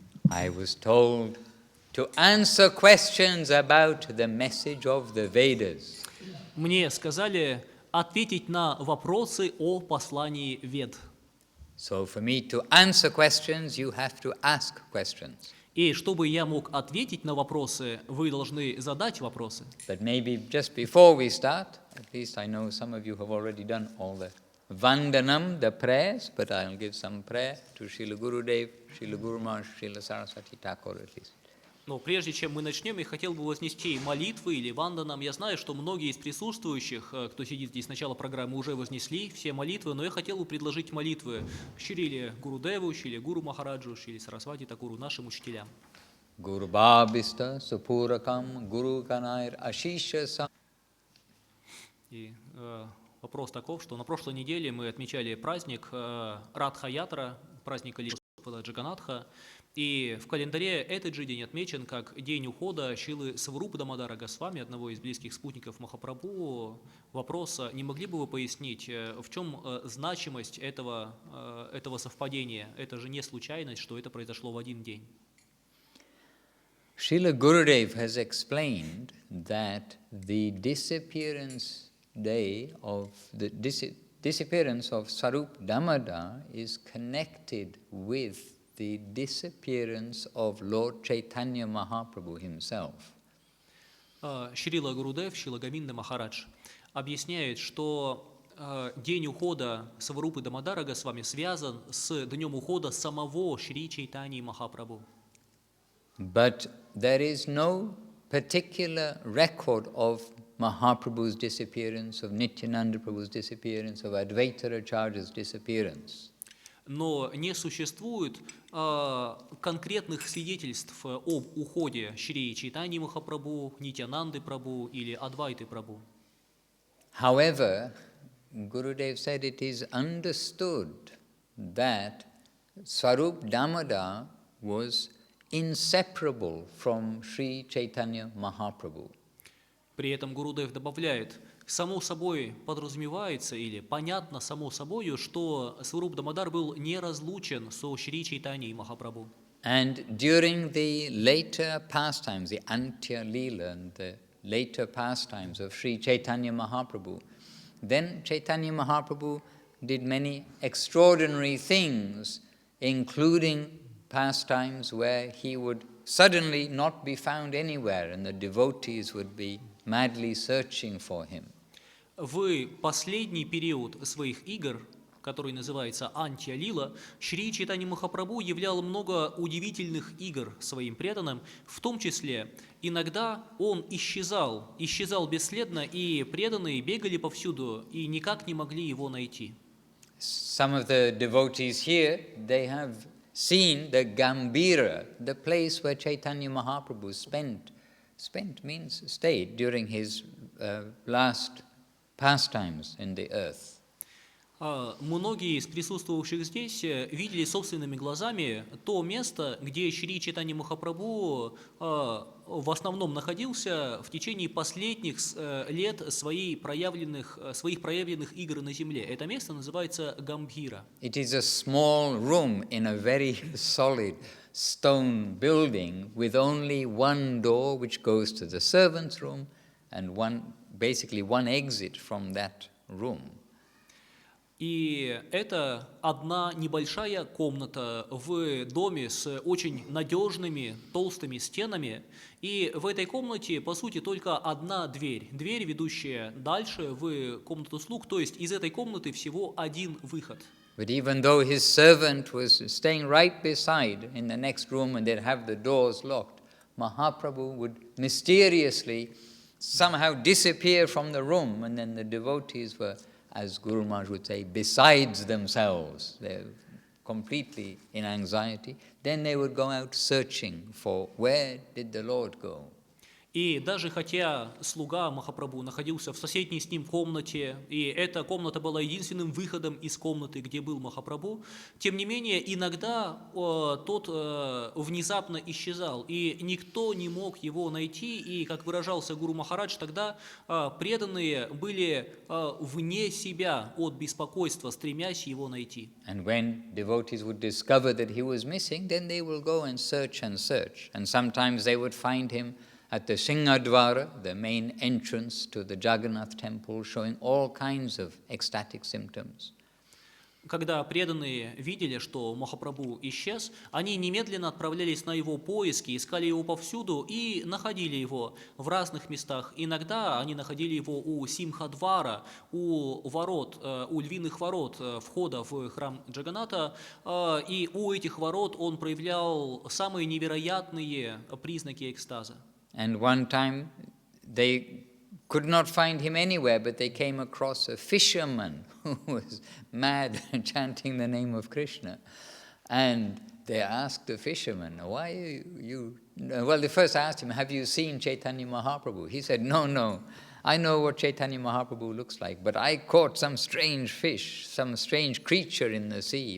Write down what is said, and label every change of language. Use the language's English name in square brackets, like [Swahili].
[English] I was told to answer questions about the message of the Vedas. [Russian] Мне сказали ответить на вопросы о послании Вед. [English] So for me to answer questions, you have to ask questions. [Russian] И чтобы я мог ответить на вопросы, вы должны задать вопросы. [English] But maybe just before we start, at least I know some of you have already done all the Vandanam, the prayers, but I'll give some prayer to Srila Gurudev, Srila Guru Maharaj, Srila Saraswati Thakur at least. [Russian] Но прежде чем мы начнем, я хотел бы вознести молитвы или ванданам. Я знаю, что многие из присутствующих, кто сидит здесь с начала программы, уже вознесли все молитвы, но я хотел бы предложить молитвы Шриле Гурудеву, Шриле Гуру Махараджу, Шриле Сарасвати Такуру, нашим учителям. [Sanskrit] Guru Bhabista Supurakam Guru Kanair Ashisha Sam. [Russian] И вопрос таков, что на прошлой неделе мы отмечали праздник Радха-ятра, праздник Господа Джаганатха, и в календаре этот же день отмечен как день ухода Шрилы Сварупы Дамодара Госвами, одного из близких спутников Махапрабху. Вопрос, не могли бы вы пояснить, в чем значимость этого совпадения? Это же не случайность, что это произошло в один день. [English] Srila Gurudev has explained that the disappearance day of the disappearance of Sarup Damodar is connected with the disappearance of Lord Chaitanya Mahaprabhu himself. [Russian] Шрила Гурудев, Шрила Говинда Махарадж объясняет, что день ухода Сварупы Дамодара Госвами связан с днем ухода самого Шри Чайтаньи Махапрабху. [English] But there is no particular record of Mahaprabhu's disappearance, of Nityananda Prabhu's disappearance, of Advaita Acharya's disappearance. [Russian] Но не существует конкретных свидетельств об уходе Шри Чайтаньи Махапрабху, Нитьянанды Прабху или Адвайты Прабху. [English] However, Gurudev said it is understood that Swarup Damodar was inseparable from Sri Chaitanya Mahaprabhu. [Russian] При этом Гурудев добавляет, само собой подразумевается или понятно само собою, что Сваруп Дамодар был неразлучен со Шри Чайтаньей Махапрабху. [English] And during the later pastimes, the Antya Leela and the later pastimes of Sri Chaitanya Mahaprabhu, then Chaitanya Mahaprabhu did many extraordinary things, including pastimes where he would suddenly not be found anywhere and the devotees would be madly searching for him. [Russian] В последний период своих игр, который называется Антья Лила, Шри Чайтанья Махапрабху являл много удивительных игр своим преданным, в том числе иногда он исчезал бесследно, и преданные бегали повсюду и никак не могли его найти. [English] Some of the devotees here, they have seen the Gambhira, the place where Chaitanya Mahaprabhu spent means stayed during his last pastimes in the earth. [Russian] Многие из присутствовавших здесь видели собственными глазами то место, где Шри Чайтанья Махапрабху в основном находился в течение последних лет своих проявленных игр на земле. Это место называется Гамбхира. [English] It is a small room in a very solid stone building with only one door which goes to the servants' room and basically one exit from that room. [Russian] И это одна небольшая комната в доме с очень надежными толстыми стенами. И в этой комнате, по сути, только одна дверь. Дверь, ведущая дальше в комнату слуг. То есть из этой комнаты всего один выход. [English] But even though his servant was staying right beside in the next room and they'd have the doors locked, Mahaprabhu would mysteriously somehow disappear from the room, and then the devotees were, as Guru Maharaj would say, besides themselves. They're completely in anxiety. Then they would go out searching for where did the Lord go. [Russian] И даже хотя слуга Махапрабху находился в соседней с ним комнате, и эта комната была единственным выходом из комнаты, где был Махапрабху, тем не менее иногда тот внезапно исчезал, и никто не мог его найти, и, как выражался Гуру Махарадж, тогда преданные были вне себя от беспокойства, стремясь его найти. [English] And when devotees would discover that he was missing, then they will go and search, and sometimes they would find him at the Singhadvara, the main entrance to the Jagannath temple, showing all kinds of ecstatic symptoms. [Russian] Когда преданные видели, что Махапрабху исчез, они немедленно отправлялись на его поиски, искали его повсюду и находили его в разных местах. Иногда они находили его у Симхадвара, у львиных ворот входа в храм Джаганната, и у этих ворот он проявлял самые невероятные признаки экстаза. [English] And one time they could not find him anywhere, but they came across a fisherman who was mad chanting the name of Krishna. And they asked the fisherman, why you... Well, they first asked him, have you seen Chaitanya Mahaprabhu? He said, no, I know what Chaitanya Mahaprabhu looks like, but I caught some strange fish, some strange creature in the sea.